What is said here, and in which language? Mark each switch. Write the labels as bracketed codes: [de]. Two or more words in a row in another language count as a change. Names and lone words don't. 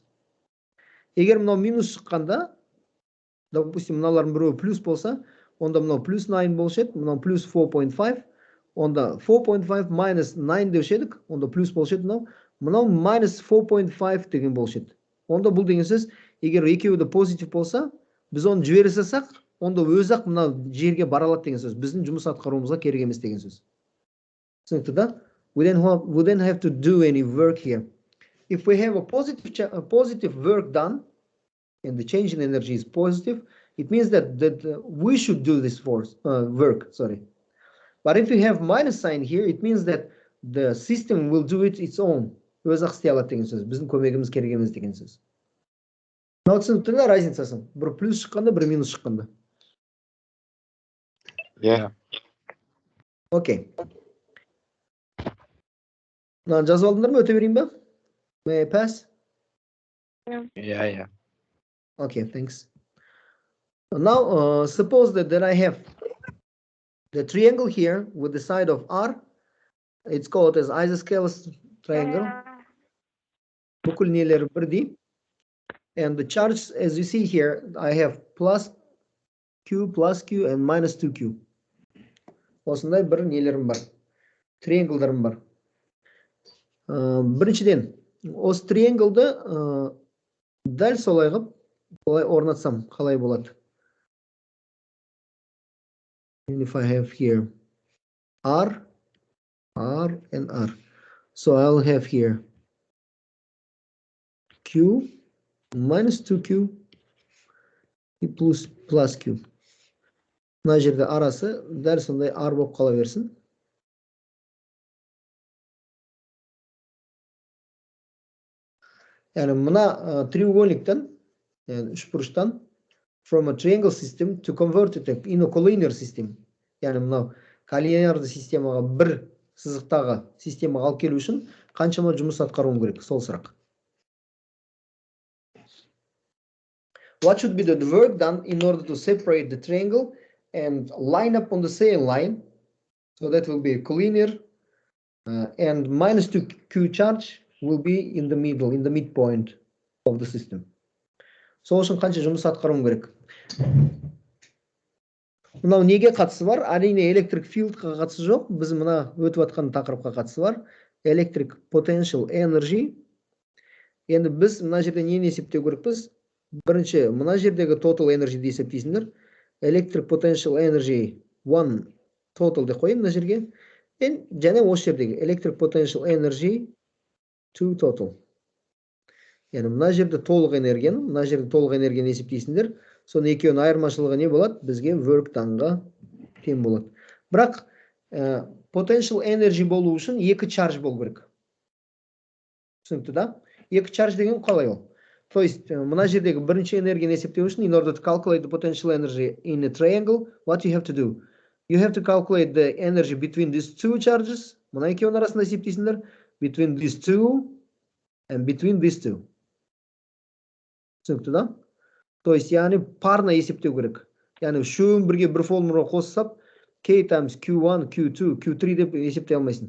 [kk] Егер мынау минус шыққанда, допустим, мыналардың біреуі плюс болса, онда мынау плюс 9 болушы еді, мынау плюс 4.5, онда 4.5 minus 9 деуші едік, онда плюс болушы еді, мынау minus 4.5 деген болушы еді. Онда бұл деген сөз, егер екеуі де позитив болса, біз оны жібере салсақ, онда өзі-ақ мына жерге бара алады деген сөз. Біздің жұмыс атқаруымызға керек емес деген сөз. Түсінікті да? [en] We don't have to do any work here. If we have a positive work done, and the change in energy is positive, it means that we should do this work. Sorry. But if we have minus sign here, it means that the system will do it its own. [kk] Өзі-ақ істей алады деген сөз. Біздің көмегіміз керек емес деген сөз. Мынау түсінікті да разницасын? Бір плюс шыққанда, бір минус шыққанда. Yeah. Окей. Мынаны жазып алдыңдар ма? Өте берейін ба? [en] May I pass? Yeah. Okay, thanks. Now, suppose that I have the triangle here with the side of R. It's called as isosceles triangle. [kk] Бүкіл нелері бірдей. [en] And the charge, as you see here, I have plus Q, and minus 2Q. [kk] Осындай бір нелерім бар. Триангылдарым бар. Біріншіден, осы трианглды дәл солай қып, солай орнатсам, қалай болады? [en] And if I have here R, and R. So I'll have here Q minus 2Q plus Q. [kk] Мына жерде арасы дәл сондай R болып қала берсін. Яғни мына треугольниктен, яғни үшбұрыштан, [en] from a triangle system to convert it in a collinear system. [kk] Яғни мынау коллинеарлы системаға бір сызықтағы системаға алып келу үшін қаншама жұмыс атқаруым керек? Сол сұрақ. [en] What should be the work done in order to separate the triangle and line up on the same line? So that will be collinear and minus 2 Q charge will be in the middle, in the midpoint of the system. [kk] Сол үшін қанша жұмыс атқаруым керек? Мынау неге қатысы бар? Әрине [en] electric field [kk] қатысы жоқ. Біз мына өтіп жатқан тақырыпқа қатысы бар. [en] Electric potential energy. [kk] Енді біз мына жерде нені есептеу керекпіз? Бірінші, мына жердегі [en] total energy [kk] де есептейсіңдер. [en] Electric potential energy 1 total [kk] де қойын мына жерге. Және осы жердегі [en] electric potential energy 2 total. [kk] Яғни мына жерде толық энергияны есептейсіңдер. Соны екеуінің айырмашылығы не болады? Бізге [en] work done- [kk] ға тең болады. Бірақ [en] potential energy [kk] болу үшін екі charge болу керек. Түсінікті, да? Екі charge деген қалай ол? [ru] То есть, [kk] мына жердегі бірінші энергияны есептеу үшін, [en] in order to calculate the potential energy in a triangle, what you have to do? You have to calculate the energy between these two charges. [kk] Мына екеуінің арасында есептейсіңдер. [en] Between these two and between these two. [kk] Түсінікті, да? [ru] То есть, [kk] яғни парна есептеу керек. Яғни үшеуін бірге бір формула қоссап, K times Q1, Q2, Q3 деп есептей алмайсың.